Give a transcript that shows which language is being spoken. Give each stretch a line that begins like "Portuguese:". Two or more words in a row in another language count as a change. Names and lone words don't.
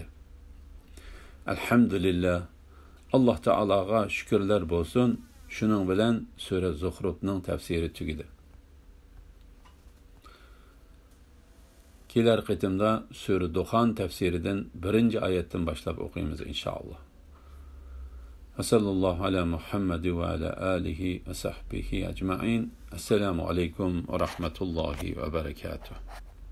Uzbek: Alhamdulillah. Alloh taolaga shukrlar bo'lsin. Shuning bilan sura Zuhrufning tafsiri tugadi. Kelar qitimda sura Duxon tafsiridan 1-oyatdan boshlab o'qiymiz inshaalloh.
Arabic: صلى الله على محمد وعلى آله وصحبه أجمعين. السلام عليكم ورحمة الله وبركاته.